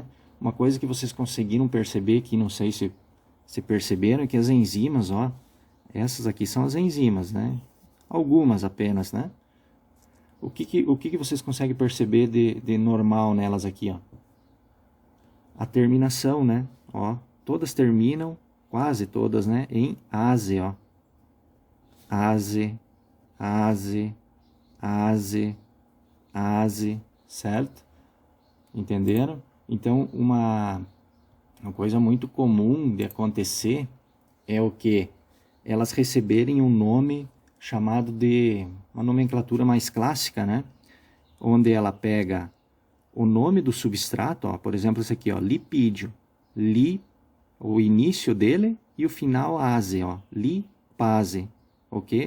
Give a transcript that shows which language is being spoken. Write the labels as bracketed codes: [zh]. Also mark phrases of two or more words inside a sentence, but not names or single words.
[pt] Uma coisa que vocês conseguiram perceber, que não sei se perceberam, é que as enzimas, ó, essas aqui são as enzimas, né? Algumas apenas, né? O que vocês conseguem perceber de normal nelas aqui, ó? A terminação, né? Ó, todas terminam, quase todas, né? Em ase, ó. Ase, ase, ase, ase, certo? Entenderam? Então, uma coisa muito comum de acontecer é o que? Elas receberem um nome chamado de uma nomenclatura mais clássica, né? Onde ela pega o nome do substrato, ó, por exemplo, esse aqui, ó, lipídio, o início dele e o final ase, ó, lipase, ok?